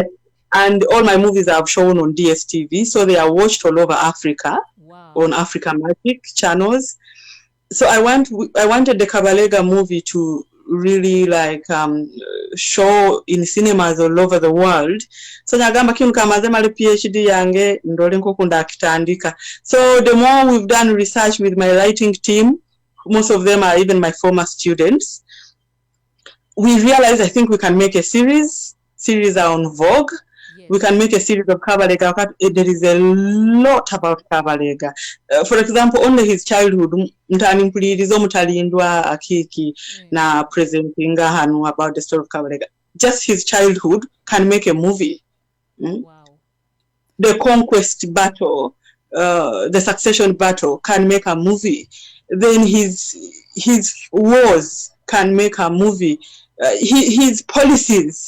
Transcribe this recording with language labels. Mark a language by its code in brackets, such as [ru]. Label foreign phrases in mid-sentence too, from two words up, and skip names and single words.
[en] And all my movies I've shown on DSTV, so they are watched all over Africa. Wow. On Africa Magic channels. So I wanted the Kabalega movie to really like show in cinemas all over the world. [nyo] So nyagamba kinu kamaze mali PhD yange ndole nkokunda akitandika. [en] So the more we've done research with my writing team, most of them are even my former students, we realized I think we can make a series are on Vogue. Yes. We can make a series of Kabalega. There is a lot about Kabalega. For example, only his childhood, [nyo] mtanimpulirizo mutalindwa akiki na presentinga hanu [en] about the story of Kabalega. Just his childhood can make a movie. Wow. The conquest battle, the succession battle can make a movie. Then his wars can make a movie. His policies.